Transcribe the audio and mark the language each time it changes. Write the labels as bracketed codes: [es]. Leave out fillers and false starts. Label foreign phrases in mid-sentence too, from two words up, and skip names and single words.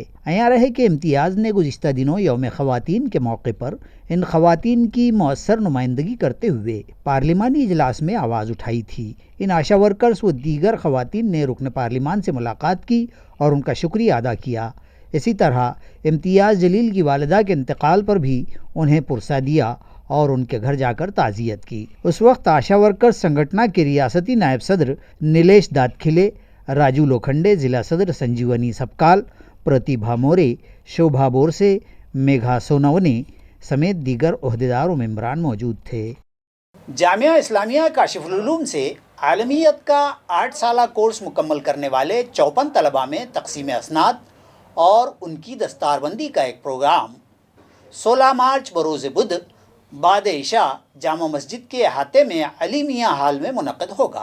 [ur] عیاں رہے کہ امتیاز نے گزشتہ دنوں یوم خواتین کے موقع پر ان خواتین کی مؤثر نمائندگی کرتے ہوئے پارلیمانی اجلاس میں آواز اٹھائی تھی۔ ان آشا ورکرز و دیگر خواتین نے رکن پارلیمان سے ملاقات کی اور ان کا شکریہ ادا کیا۔ اسی طرح امتیاز جلیل کی والدہ کے انتقال پر بھی انہیں پرسہ دیا اور ان کے گھر جا کر تعزیت کی۔ اس وقت آشا ورکر سنگھٹنا کے ریاستی نائب صدر نیلیش دادکھلے، راجو لوکھنڈے، ضلع صدر سنجیونی سبکال، پرتیبھا مورے، شوبھا بورسے، میگھا سونونے سمیت دیگر عہدیدار و ممبران موجود تھے۔ جامعہ اسلامیہ کاشف العلوم سے عالمیت کا 8 سالہ کورس مکمل کرنے والے 54 طلباء میں تقسیم اسناد اور ان کی دستار بندی کا ایک پروگرام 16 مارچ بروز بدھ بعد عشاء جامع مسجد کے احاطے میں علی میاں ہال میں منعقد ہوگا۔